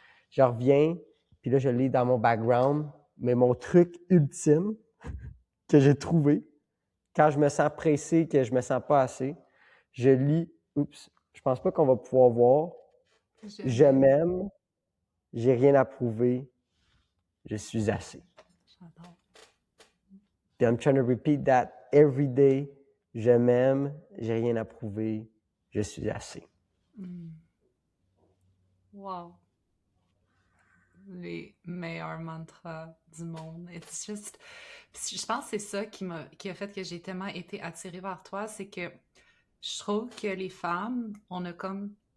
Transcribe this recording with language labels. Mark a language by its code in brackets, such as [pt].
[fr] Je reviens, puis là, je lis dans mon background, mais mon truc ultime que j'ai trouvé, quand je me sens pressé, que je me sens pas assez, je lis, je pense pas qu'on va pouvoir voir, je m'aime, j'ai rien à prouver, je suis assez. J'adore. [en] Puis I'm trying to repeat that every day. [fr] Je m'aime, j'ai rien à prouver, je suis assez. Wow. Les meilleurs mantras du monde. [en] It's just... [fr] Je pense que c'est ça qui a fait que j'ai tellement été attirée vers toi, c'est que je trouve que les femmes, on a comme...